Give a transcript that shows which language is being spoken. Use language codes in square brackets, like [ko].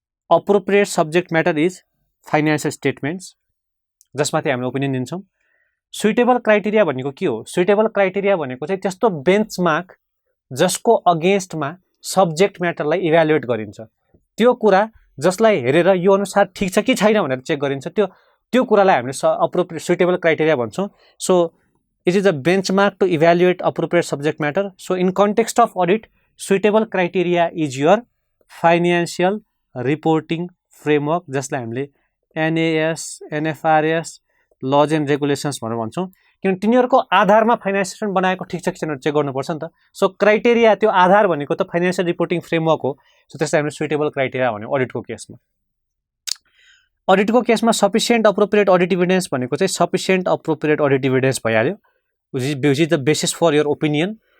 [ne] Appropriate subject matter is financial statements जसमाथि हामीले opinion दिन्छौं suitable criteria भनेको के हो सुइटेबल क्राइटेरिया भनेको चाहिँ त्यस्तो बेन्चमार्क जसको अगेन्स्टमा सब्जेक्ट म्याटरलाई इभ्यालुएट गरिन्छ त्यो कुरा जसलाई हेरेर यो अनुसार ठीक छ कि छैन भनेर चेक गरिन्छ त्यो कुरालाई हामीले appropriate suitable criteria भन्छौं so [en] It is a benchmark to evaluate appropriate subject matter. So in context of audit, suitable criteria is your financial reporting framework, [ne] जसलाई हामीले [en] NAS, NFRS, laws and regulations [ne] भनेर भन्छौँ। किनभने तिनीहरूको आधारमा फाइनेन्सियल स्टेटमेन्ट बनाएको ठिक छ कि छैन चेक गर्नुपर्छ नि त। सो क्राइटेरिया त्यो आधार भनेको त फाइनेन्सियल रिपोर्टिङ फ्रेमवर्क हो। सो त्यसलाई हामीले सुइटेबल क्राइटेरिया भन्यो अडिटको केसमा। अडिटको केसमा सफिसिएन्ट अप्रोप्रिएट अडिट इभिडेन्स भनेको चाहिँ सफिसिएन्ट अप्रोप्रिएट अडिट इभिडेन्स भइहाल्यो, [en] Which is the basis for your opinion.